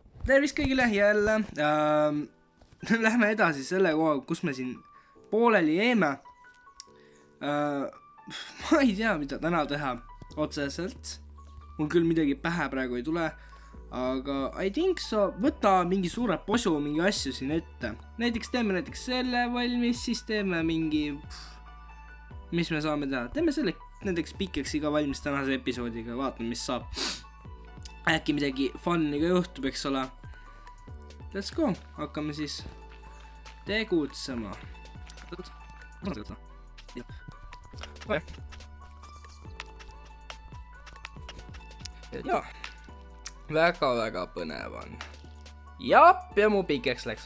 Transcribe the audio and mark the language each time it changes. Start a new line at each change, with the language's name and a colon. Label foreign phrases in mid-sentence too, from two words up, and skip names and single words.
Estonian: tervist kõigile jälle. Lähme edasi selle koha, kus me siin pooleli jäime. Ma ei tea, mida täna teha otseselt. Mul küll midagi pähe praegu ei tule.
English: Aga I think so,
Estonian: võta mingi suure posu, mingi asju siin ette. Näiteks teeme selle valmis, siis teeme mingi... Mis me saame teha? Teeme selle näiteks pikeks iga valmis tänase episoodiga. Vaatame, mis saab. Äkki midagi funniga juhtub, eks ole.
English: Let's go.
Estonian: Hakkame siis tegutsema. Jaa. Väga põnev on. Jap, ja mu pikeks läks.